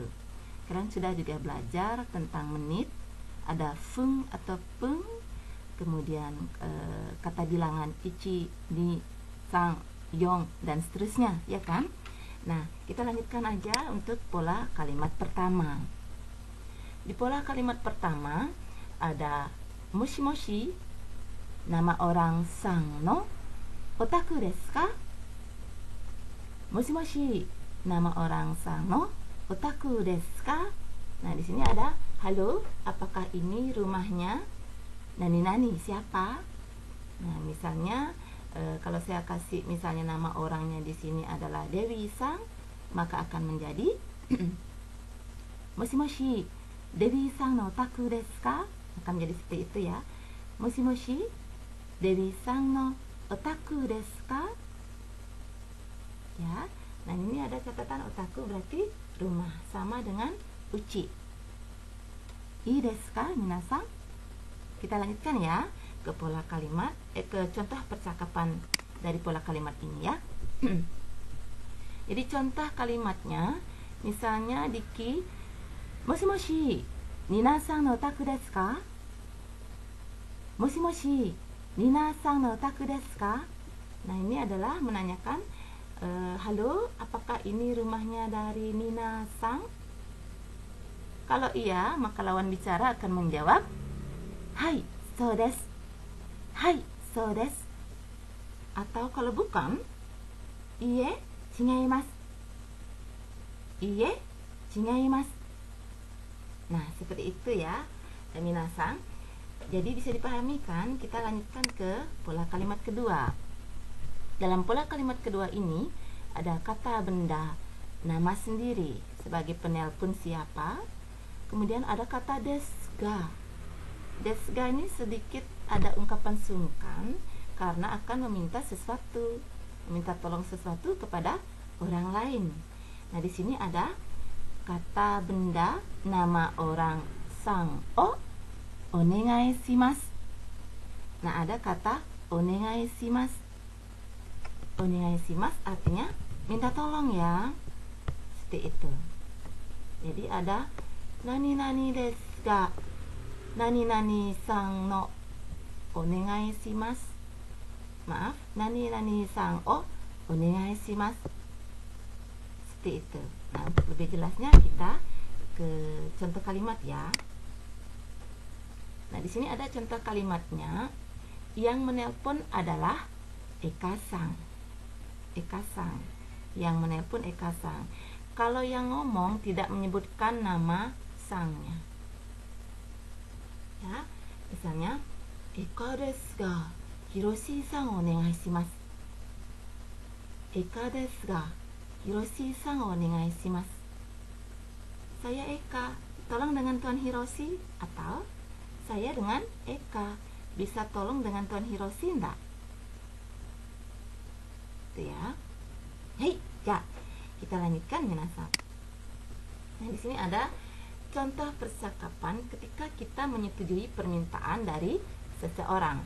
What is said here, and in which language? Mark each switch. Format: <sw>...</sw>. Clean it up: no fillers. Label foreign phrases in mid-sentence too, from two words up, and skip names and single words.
<id>Kalian sudah juga belajar tentang menit, ada fung atau peng, kemudian kata bilangan</id> <ja>いち、に、さん、よん,</ja> <id>dan seterusnya, ya kan? Nah, kita lanjutkan aja untuk pola kalimat pertama. Di pola kalimat pertama ada</id> <ja>もしもし,</ja> <id>nama orang</id> <ja>さんのお宅ですか? もしもし,</ja> <id>nama orang</id> <ja>さんのお宅ですか?</ja> <id>Nah, di sini ada halo, apakah ini rumahnya nani siapa? Nah, misalnya kalau saya kasih misalnya nama orangnya di sini adalah Dewi Sang, maka akan menjadi</id> <ja>もしもし、Dewiさんのお宅ですか?</ja> <id>Akan menjadi seperti itu ya.</id> <ja>もしもし、Dewiさんのお宅ですか?</ja> <id>Ya. Nah, ini ada catatan otaku berarti rumah, sama dengan uchi.</id> <ja>いいですか、皆さん?</ja> <id>Kita lanjutkan ya ke pola kalimat, ke contoh percakapan dari pola kalimat ini ya. Jadi contoh kalimatnya, misalnya Diki,</id> <ja>もしもし、皆さんのお宅ですか? もしもし、皆さんのお宅ですか?</ja> <id>Nah, ini adalah menanyakan, halo, apakah ini rumahnya dari Nina Sang? Kalau iya, maka lawan bicara akan menjawab, hai,</id> <ja>そうです. はい、そうです.</ja> <id>Atau kalau bukan,</id> <ja>いいえ、違います. いいえ、違います.</ja> <id>Nah, seperti itu ya, minasan. Jadi bisa dipahami kan? Kita lanjutkan ke pola kalimat kedua. Dalam pola kalimat kedua ini ada kata benda, nama sendiri sebagai penelpon siapa. Kemudian ada kata desga. Desga ini sedikit ada ungkapan sungkan karena akan meminta sesuatu, meminta tolong sesuatu kepada orang lain. Nah, di sini ada kata benda, nama orang</id> <ja>さんをお願いします.</ja> <id>Nah, ada kata</id> <ja>お願いします. お願いします</ja> <id>artinya minta tolong ya, seperti itu. Jadi ada</id> <ja>何ですが何さんのお願いします. Maaf、何さんをお願いします.</ja> <id>Seperti itu. Nah, untuk lebih jelasnya kita ke contoh kalimat ya. Nah, di sini ada contoh kalimatnya. Yang menelpon adalah Eka Sang. Eka Sang. Yang menelpon Eka Sang. Kalau yang ngomong tidak menyebutkan nama sangnya. Ya, misalnya</id> <ja>Ekaですが Hiroshiさんお願いします. Ekaですが Hiroshiさんお願いします.</ja> <id>Saya Eka, tolong dengan Tuan Hiroshi. Atau saya dengan Eka, bisa tolong dengan Tuan Hiroshi enggak? Ya. Hei, ya. Kita lanjutkan minasan. Nah, di sini ada contoh percakapan ketika kita menyetujui permintaan dari seseorang.</id>